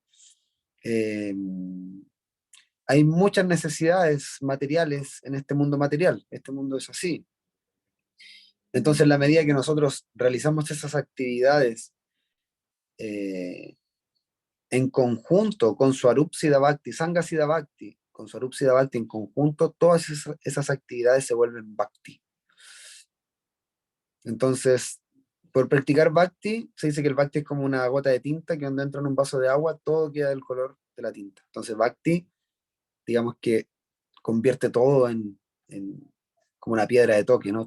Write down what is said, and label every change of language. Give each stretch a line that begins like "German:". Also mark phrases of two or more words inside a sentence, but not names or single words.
Spanish: Eh, Hay muchas necesidades materiales en este mundo material. Este mundo es así. Entonces, en la medida que nosotros realizamos esas actividades en conjunto con
Sanskrit: स्वरूप सिद्ध भक्ति, सङ्ग सिद्ध भक्ति,
Spanish: con
Sanskrit: स्वरूप सिद्ध भक्ति
Spanish: en conjunto, todas esas actividades se vuelven Bhakti. Entonces, por practicar Bhakti, se dice que el Bhakti es como una gota de tinta que cuando entra en un vaso de agua, todo queda del color de la tinta. Entonces, Bhakti, digamos que convierte todo en como una piedra de toque, ¿no?